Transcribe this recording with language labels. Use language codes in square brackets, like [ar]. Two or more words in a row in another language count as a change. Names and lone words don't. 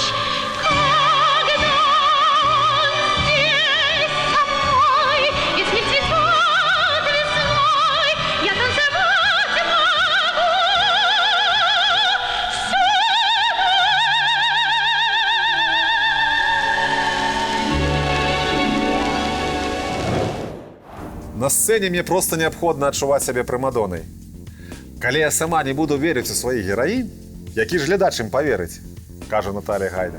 [ru] Когда он здесь со мной, если цветет весной, я танцевать могу всю [be] На сцэне мне проста неабходна адчуваць сябе прымадонай. Калі я сама не буду верыць у сваіх гераінь, які ж глядач ім паверыць, кажа Наталія Гайда.